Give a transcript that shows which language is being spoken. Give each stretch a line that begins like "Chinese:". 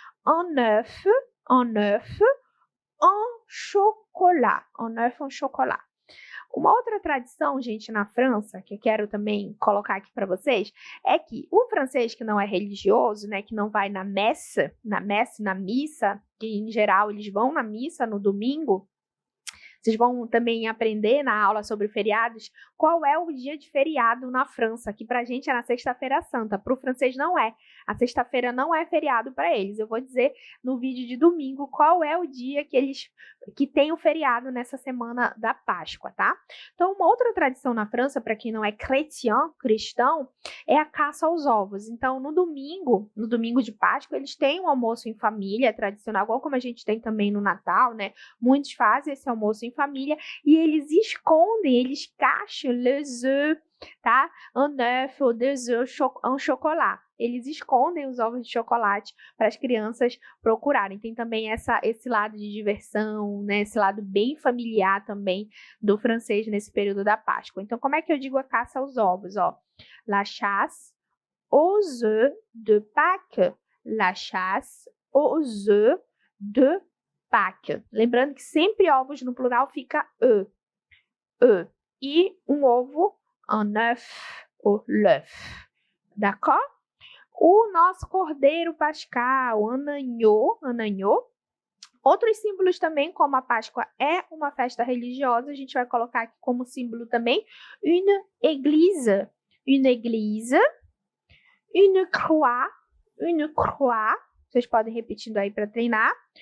French: Un œuf en chocolat, un œuf en chocolat.
Portuguese: Uma outra tradição, gente, na França, que eu quero também colocar aqui para vocês, é que o francês que não é religioso, né, que não vai na missa, na missa, que em geral eles vão na missa no domingo, vocês vão também aprender na aula sobre feriados qual é o dia de feriado na França, que para a gente é na Sexta-feira Santa, para o francês não é. A sexta-feira não é feriado para eles. Eu vou dizer no vídeo de domingo qual é o dia que tem o feriado nessa semana da Páscoa, tá? Então, uma outra tradição na França, para quem não é cristão, é a caça aos ovos. Então, no domingo de Páscoa, eles têm um almoço em família tradicional, igual como a gente tem também no Natal, né? Muitos fazem esse almoço em família e eles escondem, eles cacham les œufs, tá?
French: Un œuf ou des œufs en chocolat.
Portuguese: Eles escondem os ovos de chocolate para as crianças procurarem. Tem também esse lado de diversão, né? Esse lado bem familiar também do francês nesse período da Páscoa. Então, como é que eu digo a caça aos ovos?
French: Ó, la chasse aux œufs de Pâques. La chasse aux œufs de Pâques.
Portuguese: Lembrando que sempre ovos no plural fica e. E um ovo,
French: un œuf ou l'œuf. D'accord?
Portuguese: O nosso cordeiro pascal, un agneau. Outros símbolos também, como a Páscoa é uma festa religiosa, a gente vai colocar aqui como símbolo também
French: une église, une croix,
Portuguese: vocês podem repetindo aí para treinar,